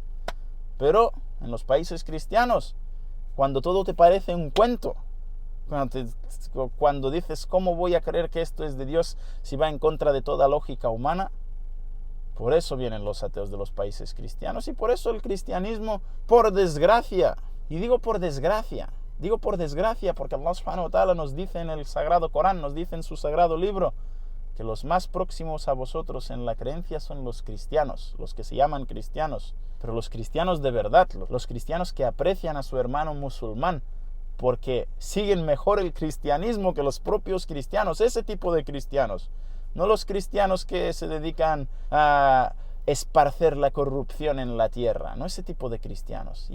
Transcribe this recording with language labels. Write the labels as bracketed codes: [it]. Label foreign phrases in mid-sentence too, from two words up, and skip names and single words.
[es] Pero en los países cristianos, cuando todo te parece un cuento, cuando dices, ¿cómo voy a creer que esto es de Dios si va en contra de toda lógica humana? Por eso vienen los ateos de los países cristianos, y por eso el cristianismo, por desgracia, y digo por desgracia porque [ar] الله سبحانه و [es] ta'ala nos dice en el Sagrado Corán, nos dice en su Sagrado Libro, que los más próximos a vosotros en la creencia son los cristianos, los que se llaman cristianos, pero los cristianos de verdad, los cristianos que aprecian a su hermano musulmán, porque siguen mejor el cristianismo que los propios cristianos, ese tipo de cristianos, no los cristianos que se dedican a esparcer la corrupción en la tierra, no ese tipo de cristianos.